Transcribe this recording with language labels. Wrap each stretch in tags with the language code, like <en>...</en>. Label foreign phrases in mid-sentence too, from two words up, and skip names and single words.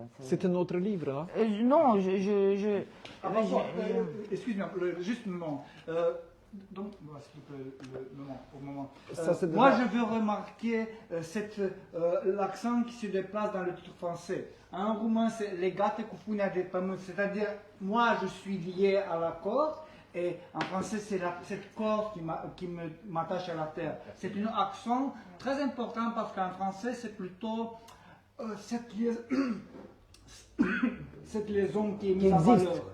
<fr>C'est un autre livre, hein? Non, excuse-moi, juste un moment. Donc, s'il te plaît, le moment. Moi, je veux remarquer l'accent qui se déplace dans le titre français. En roumain, c'est</fr> <ro>legate cu punea de pământ,</ro> <fr>c'est-à-dire, moi, je suis lié à la corde, et en français, c'est cette corde qui m'attache à la terre. C'est un accent très important parce qu'en français, c'est plutôt cette liaison qui est mise en valeur.</fr>